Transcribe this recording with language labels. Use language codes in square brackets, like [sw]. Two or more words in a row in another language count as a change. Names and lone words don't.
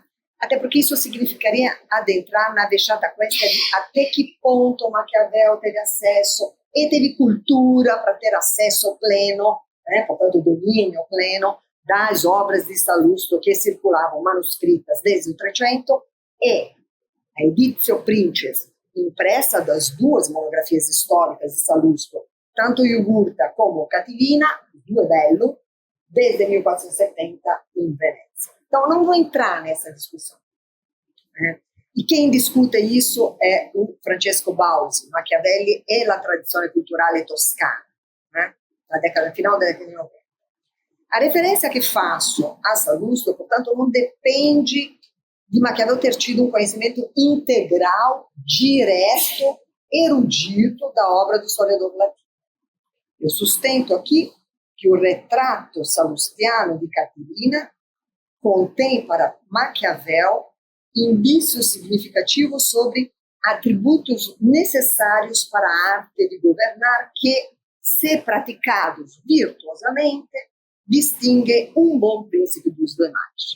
[pt] Até porque isso significaria adentrar na [la] vexata questa [pt] de até que ponto Maquiavel teve acesso e teve cultura para ter acesso pleno, portanto domínio pleno, das obras de Sallustio que circulavam manuscritas desde o 300 e a Editio Princes, impressa das duas monografias históricas de Sallustio, tanto Jugurtha como Catilina, [la] due bello, [pt] desde 1470 em Venezia. Então, não vou entrar nessa discussão. E quem discute isso é o Francesco Bausi, Machiavelli e la tradizione culturale toscana, final da década de 90. A referência que faço a Sallustio, portanto, não depende de Maquiavel ter tido um conhecimento integral, direto, erudito da obra do historiador latino. Eu sustento aqui que o retrato sallustiano de Catilina contém para Maquiavel indícios significativos sobre atributos necessários para a arte de governar que, se praticados virtuosamente, distingue um bom príncipe dos demais.